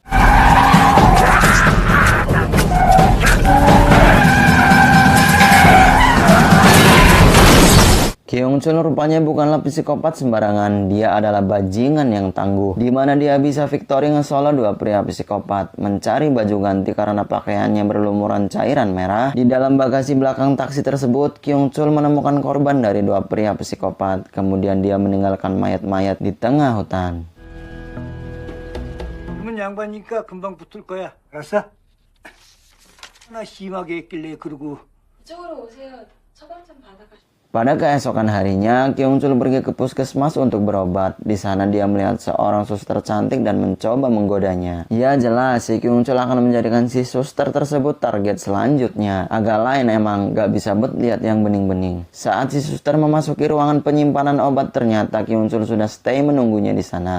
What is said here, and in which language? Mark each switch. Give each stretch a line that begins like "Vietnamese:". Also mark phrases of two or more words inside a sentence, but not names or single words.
Indonesian: Kyung Chul rupanya bukanlah psikopat sembarangan, dia adalah bajingan yang tangguh, di mana dia bisa victory nge-solo dua pria psikopat, mencari baju ganti karena pakaiannya berlumuran cairan merah. Di dalam bagasi belakang taksi tersebut, Kyung Chul menemukan korban dari dua pria psikopat, kemudian dia meninggalkan mayat-mayat di tengah hutan.
Korean: 그러면 양반이니까 금방 붙을 거야. 알았어? 하나 심하게 했길래 그러고. 이쪽으로 오세요. 처방 좀 받아가시고.
Indonesian: Pada keesokan harinya, Kyung Chul pergi ke puskesmas untuk berobat. Di sana dia melihat seorang suster cantik dan mencoba menggodanya. Ya jelas, si Kyung Chul akan menjadikan si suster tersebut target selanjutnya. Agak lain emang, gak bisa bet lihat yang bening-bening. Saat si suster memasuki ruangan penyimpanan obat, ternyata Kyung Chul sudah stay menunggunya di sana.